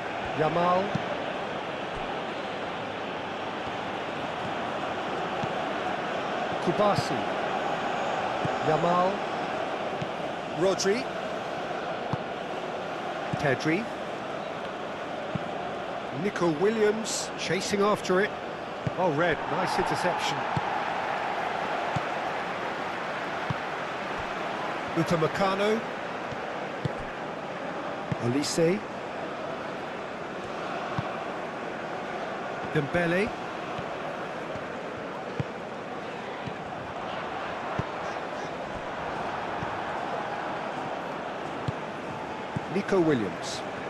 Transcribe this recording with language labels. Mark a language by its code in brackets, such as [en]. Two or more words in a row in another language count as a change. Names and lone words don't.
[en] Yamal. Kubasi. Yamal. Rodri. Pedri. Nico Williams chasing after it. Oh, Red, nice interception. Upamecano. Olise. Dembele. Nico Williams.